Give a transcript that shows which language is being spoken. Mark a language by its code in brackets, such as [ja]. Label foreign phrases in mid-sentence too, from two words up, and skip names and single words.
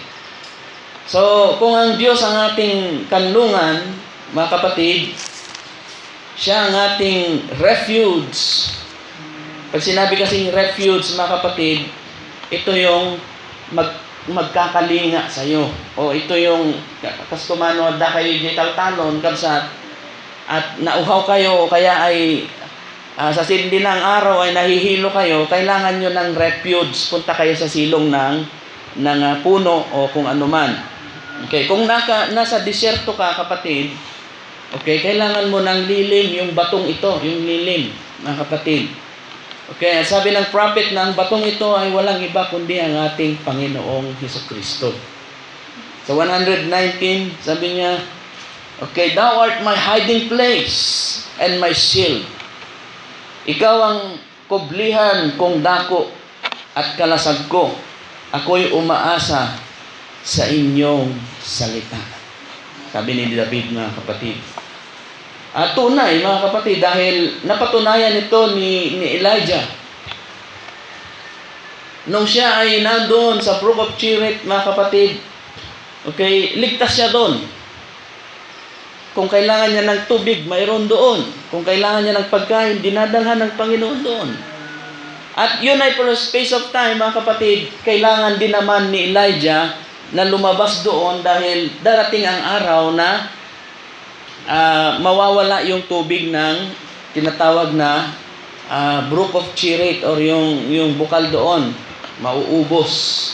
[tl] So, kung ang Diyos ang ating kanlungan, mga kapatid, siya ang ating refuge. Pag sinabi kasing refuge, mga kapatid, ito yung magkakalinga sa iyo. O ito yung [ilo] kastumano da kayo di taltalon kabsat [tl] at nauhaw kayo kaya ay sa sindi ng araw ay nahihilo kayo, kailangan nyo ng refuge. Punta kayo sa silong ng puno o kung ano man. Okay, kung nasa disyerto ka, kapatid, okay, kailangan mo ng lilim, yung batong ito, yung lilim, mga kapatid. Okay, sabi ng prophet na ang batong ito ay walang iba kundi ang ating Panginoong Hesukristo. Sa 119, sabi niya, [en] okay, thou art my hiding place and my shield. [tl] Ikaw ang kublihan kong dako at kalasag ko. Ako'y umaasa sa inyong salita. Sabi ni David, mga kapatid. At tunay, mga kapatid, dahil napatunayan ito ni Elijah. Nung siya ay nandoon sa Brook of Cherit, mga kapatid, okay, ligtas siya doon. Kung kailangan niya ng tubig, mayroon doon. Kung kailangan niya ng pagkain, dinadalhan ng Panginoon doon. At yun ay [en] for a space of time, [tl] mga kapatid, kailangan din naman ni Elijah na lumabas doon dahil darating ang araw na mawawala yung tubig ng tinatawag na brook of Cherith or yung bukal doon, mauubos.